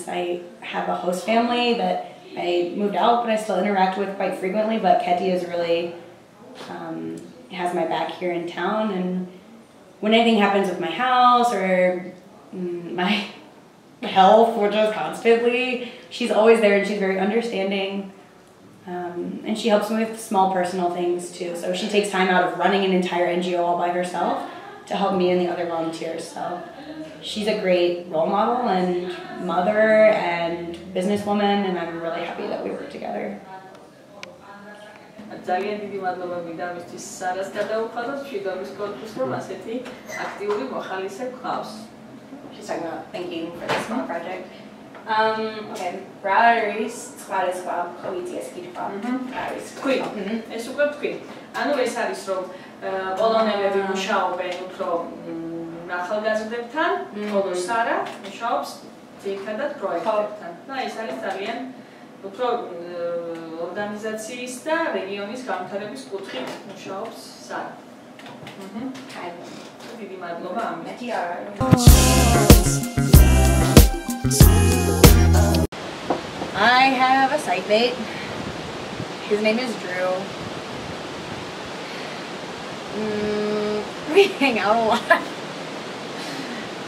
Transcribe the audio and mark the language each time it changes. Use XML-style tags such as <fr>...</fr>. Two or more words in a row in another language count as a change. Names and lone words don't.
<en>I have a host family that I moved out, but I still interact with quite frequently, but Ketty is really, has my back here in town, and when anything happens with my house or my health, which is constantly, she's always there and she's very understanding, and she helps me with small personal things too. So she takes time out of running an entire NGO all by herself to help me and the other volunteers. So she's a great role model and mother and businesswoman, and I'm really happy that we work together.</en> <ka>ძალიან დიდი მადლობა მინდა მისთვის სარას გადაუხადოთ მშვიდობის კორპუსს, რომ ასეთი აქტიური მოხალისე გყავს.</ka> <en>She's talking about thanking for this small project. Okay,</en> <ka>ბრარის სხვა სხვა ხოიცი ეს კითხვა. ბრარის თქვი, ეს უკვე თქვი. ანუ ეს არის რომ პოლონელები მუშაობენ უფრო ახალგაზრდებთან, ხოლო სარა მუშაობს ძირითადად პროექტებთან. და ეს არის ძალიან უფრო ორგანიზაციის და რეგიონის განვითარების კუთხით მუშაობს სარა. დიდი მადლობა ამით.</ka> <en>I have a site mate. His name is Drew. We hang out a lot.</en>